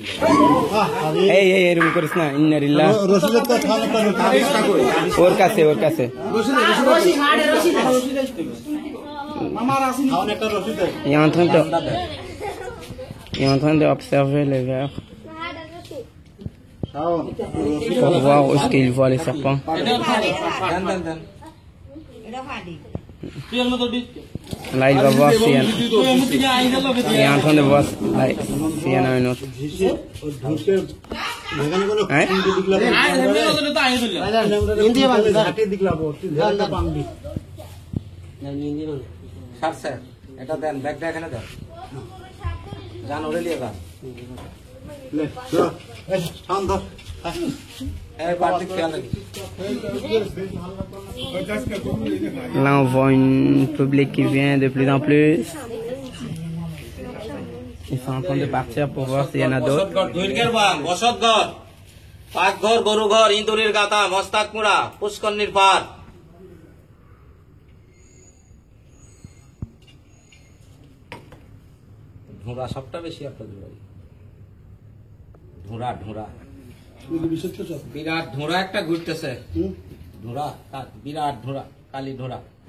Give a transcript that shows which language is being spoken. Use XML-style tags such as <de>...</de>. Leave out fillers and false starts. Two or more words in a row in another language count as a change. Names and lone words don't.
<bn>এই এরকম করিস না, ইন্নারিল্লাহ। ওর কাছে ওর কাছে</bn> <fr>Il est en train d'observer les vers pour voir où est-ce qu'il voit les serpents. Là, il va voir s'il y en a. Il est en train de voir s'il y en a un autre. Hein?</fr> <bn>এটা দেন, ব্যাগটা এখানে দেন, যান ওরে নিয়ে যান।</bn> <fr>Là, on voit une public qui vient de plus en plus. Ils sont en train de partir pour voir s'il y en a d'autres.</fr> <bn>বসতঘর, পাকঘর, গরুঘর, ইন্দুরের গাথা, মস্তাক মুড়া, পুষ্করণীর পার। ঢোঁড়া সবটা বেশি আপনার ঢোঁড়া ঢোঁড়া বিরাট ঢোঁড়া একটা ঘুরতেছে, ঢোঁড়া বিরাট ঢোঁড়া, কালী ঢোঁড়া।</bn>